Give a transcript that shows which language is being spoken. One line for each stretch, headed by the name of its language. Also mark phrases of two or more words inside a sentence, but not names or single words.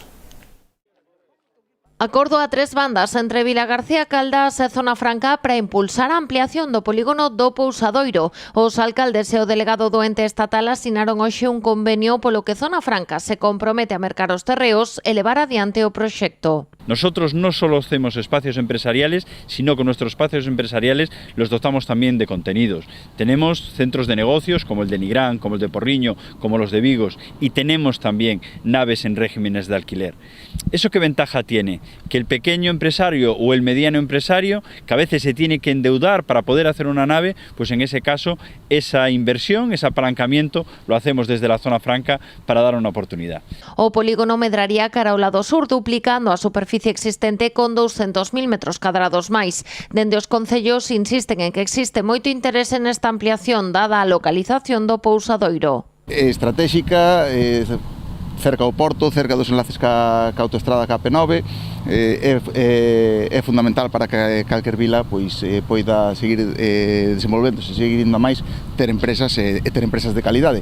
Galician: Acordo a 3 bandas entre Vilagarcía, Caldas e Zona Franca para impulsar a ampliación do polígono do Pousadoiro. Os alcaldes e o delegado do ente estatal asinaron hoxe un convenio polo que Zona Franca se compromete a mercar os terreos e levar adiante o proxecto.
Spanish: Nosotros no solo hacemos espacios empresariales, sino que nuestros espacios empresariales los dotamos también de contenidos. Tenemos centros de negocios como el de Nigrán, como el de Porriño, como los de Vigos, y tenemos también naves en regímenes de alquiler. ¿Eso qué ventaja tiene? Que el pequeño empresario o el mediano empresario, que a veces se tiene que endeudar para poder hacer una nave, pues en ese caso esa inversión, ese apalancamiento, lo hacemos desde la Zona Franca para dar una oportunidad.
Galician: O polígono medraría cara ao lado sur, duplicando a superficie existente con 200.000 metros cadrados máis. Dende os concellos insisten en que existe moito interese nesta ampliación dada a localización do Pousadoiro. Estratégica, cerca ao porto, cerca dos enlaces ca autoestrada KP9, é fundamental para que calquer vila pois poida seguir desenvolvéndose, seguir indo a máis, ter empresas e ter empresas de calidade.